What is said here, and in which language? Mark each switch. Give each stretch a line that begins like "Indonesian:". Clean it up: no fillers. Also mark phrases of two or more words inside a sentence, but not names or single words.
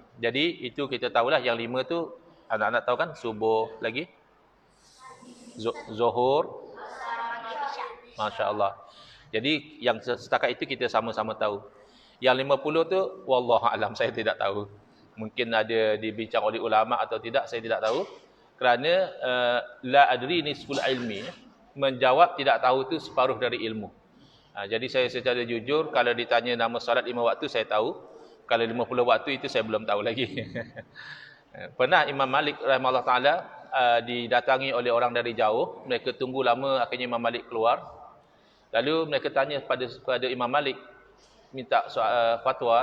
Malay: Jadi itu kita tahulah yang 5 tu, anak-anak tahu kan, subuh lagi, Zuhur,
Arabic: ما شاء الله.
Malay: Jadi yang setakat itu kita sama-sama tahu. Yang 50 tu, wallahualam, saya tidak tahu. Mungkin ada dibincang oleh ulama atau tidak, saya tidak tahu. Kerana
Arabic: لَا أَدْرِي نِصْفُ الْعِلْمِ,
Malay: menjawab tidak tahu tu separuh dari ilmu. Jadi saya secara jujur, kalau ditanya nama solat 5 waktu, saya tahu. Kalau 50 waktu itu saya belum tahu lagi. Pernah Imam Malik
Arabic: رحمه الله تعالى
Malay: didatangi oleh orang dari jauh. Mereka tunggu lama, akhirnya Imam Malik keluar. Lalu mereka tanya kepada Imam Malik, minta fatwa.